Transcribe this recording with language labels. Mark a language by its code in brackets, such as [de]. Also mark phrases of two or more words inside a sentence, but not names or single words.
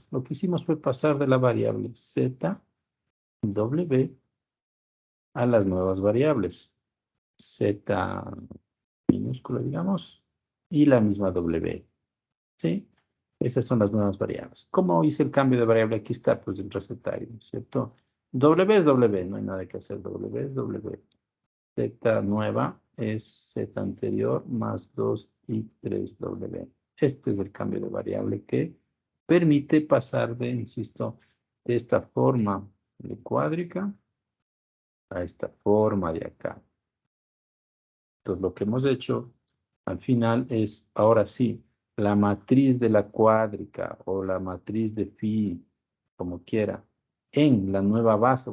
[es] Lo que hicimos fue pasar de la variable Z, W, a las nuevas variables. Z minúscula, digamos, y la misma W. ¿Sí? Esas son las nuevas variables. ¿Cómo hice el cambio de variable? Aquí está, pues, el recetario, ¿cierto? W es W, no hay nada que hacer. W es W. Z nueva es Z anterior más 2 y 3W. Este es el cambio de variable que permite pasar de, insisto, de esta forma de cuádrica a esta forma de acá. Entonces, lo que hemos hecho al final es, ahora sí, la matriz de la cuádrica o la matriz de phi, como quiera, en la nueva base.